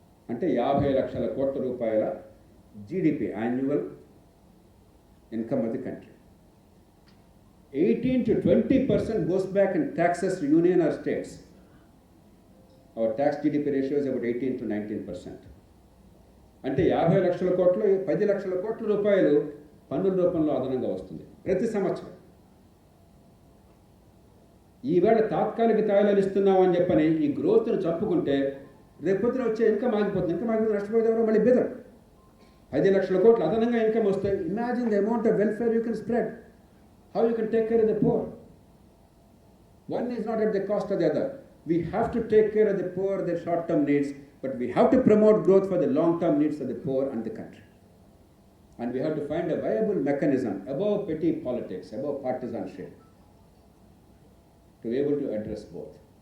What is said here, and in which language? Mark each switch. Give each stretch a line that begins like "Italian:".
Telugu: అంటే 50 లక్షల కోట్ల రూపాయల GDP,
English: Annual income of the country. 18 to 20% goes back in taxes to union or states. Our tax GDP ratio is about 18 to 19%.
Telugu: అంటే 50 లక్షల కోట్లు 10 లక్షల కోట్ల రూపాయలు పన్నుల రూపంలో అదనంగా వస్తుంది ప్రతి సంవత్సరం. ఈవేళ తాత్కాలిక తాయిలాలు ఇస్తున్నామని చెప్పని ఈ గ్రోత్ను చంపుకుంటే రేపొద్దున వచ్చే ఇన్కమ్ ఆగిపోతుంది. ఇన్కమ్ ఆగిపోతే నష్టపోతే ఎవరో మళ్ళీ బెదర్. 10 లక్షల కోట్లు అదనంగా ఇన్కమ్ వస్తాయి.
English: Imagine the amount of welfare you can spread. How you can take care of the poor? One is not at the cost of the other. We have to take care of the poor, their short-term needs, but we have to promote growth for the long-term needs of the poor and the country. And we have to find a viable mechanism above petty politics, above partisanship, to be able to address both.